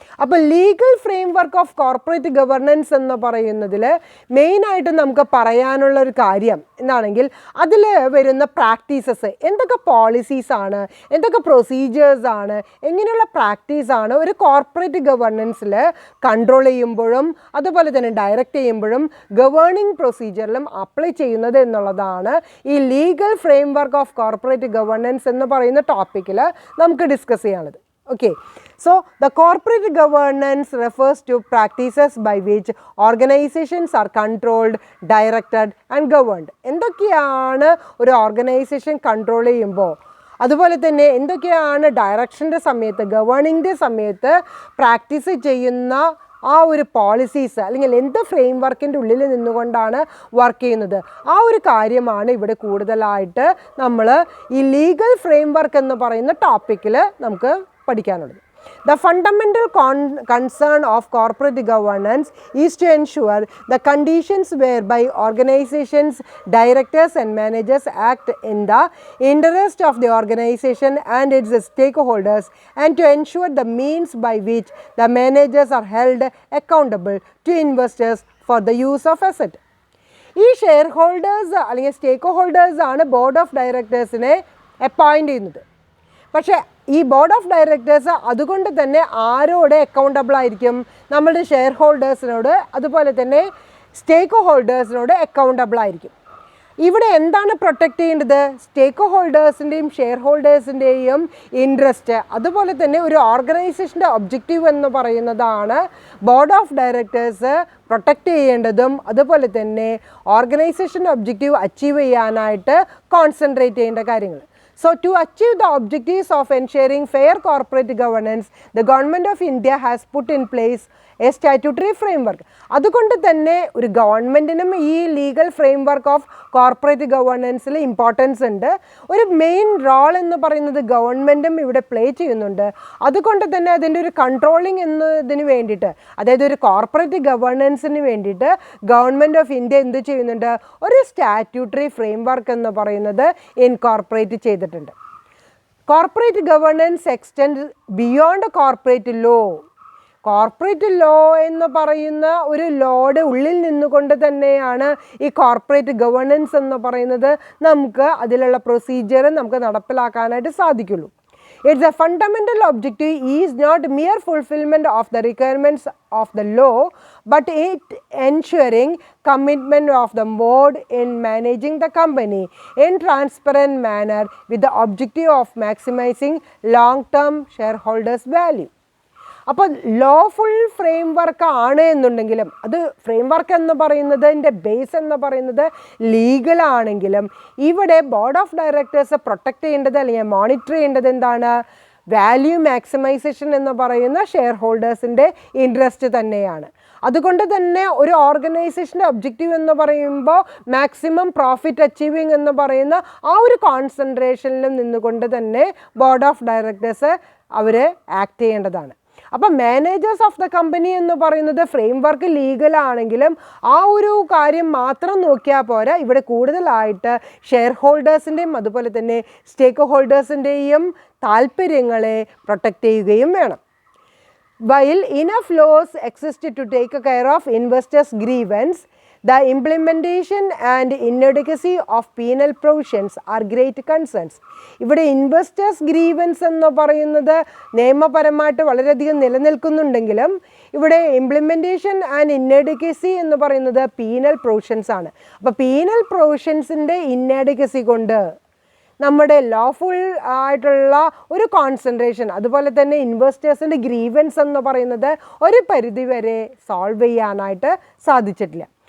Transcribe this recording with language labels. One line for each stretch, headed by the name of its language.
Malayalam: അപ്പോൾ legal frame work of corporate governance എന്ന് പറയുന്നതിൽ മെയിനായിട്ട് നമുക്ക് പറയാനുള്ള ഒരു കാര്യം എന്താണെങ്കിൽ അതിൽ വരുന്ന പ്രാക്ടീസസ്, എന്തൊക്കെ പോളിസീസാണ്, എന്തൊക്കെ പ്രൊസീജിയേഴ്സാണ്, എങ്ങനെയുള്ള പ്രാക്ടീസാണ് ഒരു കോർപ്പറേറ്റ് ഗവർണൻസിൽ കൺട്രോൾ ചെയ്യുമ്പോഴും അതുപോലെ തന്നെ ഡയറക്റ്റ് ചെയ്യുമ്പോഴും ഗവേണിംഗ് പ്രൊസീജിയറിലും അപ്ലൈ ചെയ്യുന്നത് എന്നുള്ളതാണ് ഈ legal frame work of corporate governance എന്ന് പറയുന്ന ടോപ്പിക്കിൽ നമുക്ക് ഡിസ്കസ് ചെയ്യാനുള്ളത്.
English: Okay, so the corporate governance refers to practices by which organizations are controlled, directed and governed.
Malayalam: എന്തൊക്കെയാണ് ഒരു ഓർഗനൈസേഷൻ കൺട്രോൾ ചെയ്യുമ്പോൾ അതുപോലെ തന്നെ എന്തൊക്കെയാണ് ഡയറക്ഷൻ്റെ സമയത്ത് ഗവേണിങ്ങിൻ്റെ സമയത്ത് പ്രാക്ടീസ് ചെയ്യുന്ന ആ ഒരു പോളിസീസ് അല്ലെങ്കിൽ എന്ത് ഫ്രെയിം വർക്കിൻ്റെ ഉള്ളിൽ നിന്നുകൊണ്ടാണ് വർക്ക് ചെയ്യുന്നത്, ആ ഒരു കാര്യമാണ് ഇവിടെ കൂടുതലായിട്ട് നമ്മൾ ഈ ലീഗൽ ഫ്രെയിം വർക്ക് എന്ന് പറയുന്ന ടോപ്പിക്കിൽ നമുക്ക് പഠിക്കാനുള്ളത്.
English: The fundamental concern of corporate governance is to ensure the conditions whereby organizations, directors and managers act in the interest of the organization and its stakeholders, and to ensure the means by which the managers are held accountable to investors for the use of asset.
Malayalam: ഈ share holders അല്ലെങ്കിൽ സ്റ്റേക്ക് holders ആണ് board of ഡയറക്ടേഴ്സിനെ appoint ചെയ്യുന്നത്. പക്ഷേ ഈ board of directors അതുകൊണ്ട് തന്നെ ആരോട് accountable ആയിരിക്കും? നമ്മുടെ ഷെയർ ഹോൾഡേഴ്സിനോട് അതുപോലെ തന്നെ സ്റ്റേക്ക് ഹോൾഡേഴ്സിനോട് അക്കൗണ്ടബിൾ ആയിരിക്കും. ഇവിടെ എന്താണ് പ്രൊട്ടക്റ്റ് ചെയ്യേണ്ടത്? സ്റ്റേക്ക് ഹോൾഡേഴ്സിൻ്റെയും ഷെയർ ഹോൾഡേഴ്സിൻ്റെയും ഇൻട്രസ്റ്റ് അതുപോലെ തന്നെ ഒരു ഓർഗനൈസേഷൻ്റെ ഒബ്ജക്റ്റീവ് എന്ന് പറയുന്നതാണ് ബോർഡ് ഓഫ് ഡയറക്ടേഴ്സ് പ്രൊട്ടക്റ്റ് ചെയ്യേണ്ടതും അതുപോലെ തന്നെ ഓർഗനൈസേഷൻ്റെ ഒബ്ജക്റ്റീവ് അച്ചീവ് ചെയ്യാനായിട്ട് കോൺസെൻട്രേറ്റ് ചെയ്യേണ്ട കാര്യങ്ങൾ.
English: So, to achieve the objectives of ensuring fair corporate governance, the Government of India has put in place a statutory framework.
Malayalam: അതുകൊണ്ട് തന്നെ ഒരു ഗവൺമെൻറ്റിനും ഈ legal frame work of corporate ഗവേണൻസിൽ importance ഉണ്ട്. ഒരു മെയിൻ റോൾ എന്ന് പറയുന്നത് ഗവൺമെൻറ്റും ഇവിടെ പ്ലേ ചെയ്യുന്നുണ്ട്. അതുകൊണ്ട് തന്നെ അതിൻ്റെ ഒരു കൺട്രോളിങ് എന്നതിന് വേണ്ടിയിട്ട്, അതായത് ഒരു കോർപ്പറേറ്റ് ഗവേണൻസിന് വേണ്ടിയിട്ട് ഗവൺമെൻറ് ഓഫ് ഇന്ത്യ എന്ത് ചെയ്യുന്നുണ്ട്? ഒരു സ്റ്റാറ്റ്യൂട്ടറി ഫ്രെയിം വർക്ക് എന്ന് പറയുന്നത് ഇൻകോർപ്പറേറ്റ് ചെയ്തിട്ടുണ്ട്.
English: Corporate governance extend beyond corporate law.
Malayalam: Corporate law എന്ന് പറയുന്ന ഒരു ലോയുടെ ഉള്ളിൽ നിന്നുകൊണ്ട് തന്നെയാണ് ഈ കോർപ്പറേറ്റ് ഗവേണൻസ് എന്ന് പറയുന്നത് നമുക്ക് അതിലുള്ള പ്രൊസീജിയർ നമുക്ക് നടപ്പിലാക്കാനായിട്ട് സാധിക്കുള്ളൂ.
English: Its a fundamental objective is not mere fulfillment of the requirements of the law, but it ensuring commitment of the board in managing the company in transparent manner with the objective of maximizing long-term shareholders' value.
Malayalam: അപ്പോൾ lawful frame work ആണ് എന്നുണ്ടെങ്കിലും അത് frame work എന്ന് പറയുന്നതിൻ്റെ base എന്ന് പറയുന്നത് ലീഗലാണെങ്കിലും ഇവിടെ board of directors protect ചെയ്യേണ്ടത് അല്ലെങ്കിൽ മോണിറ്റർ ചെയ്യേണ്ടത് എന്താണ്? വാല്യൂ മാക്സിമൈസേഷൻ എന്ന് പറയുന്ന ഷെയർ ഹോൾഡേഴ്സിൻ്റെ ഇൻട്രസ്റ്റ് തന്നെയാണ്. അതുകൊണ്ട് തന്നെ ഒരു ഓർഗനൈസേഷൻ്റെ ഒബ്ജക്റ്റീവ് എന്ന് പറയുമ്പോൾ മാക്സിമം പ്രോഫിറ്റ് അച്ചീവിങ് എന്ന് പറയുന്ന ആ ഒരു കോൺസെൻട്രേഷനിൽ നിന്നുകൊണ്ട് തന്നെ board of directors our act ചെയ്യേണ്ടതാണ്. അപ്പം മാനേജേഴ്സ് ഓഫ് ദ കമ്പനി എന്ന് പറയുന്നത് ഫ്രെയിം വർക്ക് ലീഗലാണെങ്കിലും ആ ഒരു കാര്യം മാത്രം നോക്കിയാൽ പോരാ, ഇവിടെ കൂടുതലായിട്ട് ഷെയർ ഹോൾഡേഴ്സിൻ്റെയും അതുപോലെ തന്നെ സ്റ്റേക്ക് ഹോൾഡേഴ്സിൻ്റെയും താല്പര്യങ്ങളെ പ്രൊട്ടക്റ്റ് ചെയ്യുകയും വേണം.
English: While enough laws exist to take care of investors' grievance, the implementation and inadequacy of penal provisions are great concerns.
Malayalam: ഇവിടെ ഇൻവെസ്റ്റേഴ്സ് ഗ്രീവൻസ് എന്ന് പറയുന്നത് നിയമപരമായിട്ട് വളരെയധികം നിലനിൽക്കുന്നുണ്ടെങ്കിലും ഇവിടെ ഇംപ്ലിമെൻറ്റേഷൻ ആൻഡ് ഇന്നഡക്വസി എന്ന് പറയുന്നത് പീനൽ പ്രൊവിഷൻസ് ആണ്. അപ്പോൾ പീനൽ പ്രൊവിഷൻസിൻ്റെ ഇന്നഡക്വസി കൊണ്ട് നമ്മുടെ ലോഫുൾ ആയിട്ടുള്ള ഒരു കോൺസെൻട്രേഷൻ, അതുപോലെ തന്നെ ഇൻവെസ്റ്റേഴ്സിൻ്റെ ഗ്രീവൻസ് എന്ന് പറയുന്നത് ഒരു പരിധിവരെ സോൾവ് ചെയ്യാനായിട്ട് സാധിച്ചിട്ടില്ല.